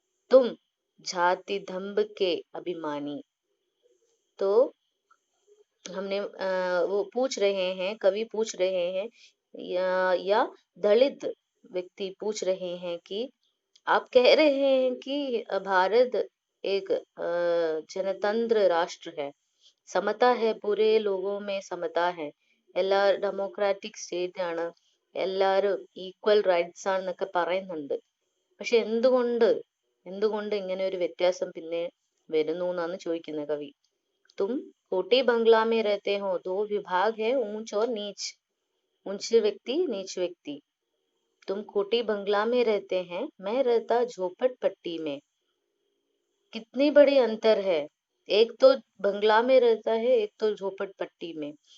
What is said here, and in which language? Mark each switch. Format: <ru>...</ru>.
<hi>तुम जाति दंभ के अभिमानी। तो हमने वो पूछ रहे हैं, कवि पूछ रहे हैं या दलित व्यक्ति पूछ रहे हैं कि आप कह रहे हैं कि भारत एक जनतंत्र राष्ट्र है, समता है, पूरे लोगों में समता है,</hi> <ml>എല്ലാർ ഡെമോക്രാറ്റിക് സ്റ്റേറ്റ് ആണ്, എല്ലാവരും ഈക്വൽ റൈറ്റ്സ് ആണെന്നൊക്കെ പറയുന്നുണ്ട്. പക്ഷെ എന്തുകൊണ്ട് ഇങ്ങനെ ഒരു വ്യത്യാസം പിന്നെ വരുന്നു എന്നാണ് ചോദിക്കുന്നത് കവി.</ml> <hi>तुम कोटी बंगला में रहते हो, दो विभाग है, ऊंच और नीच, ऊंच व्यक्ति नीच व्यक्ति। तुम कोटी बंगला में रहते हैं, मैं रहता झोपड़ पट्टी में। कितनी बड़ी अंतर है। एक तो बंगला में रहता है, एक तो झोपड़ पट्टी में।</hi>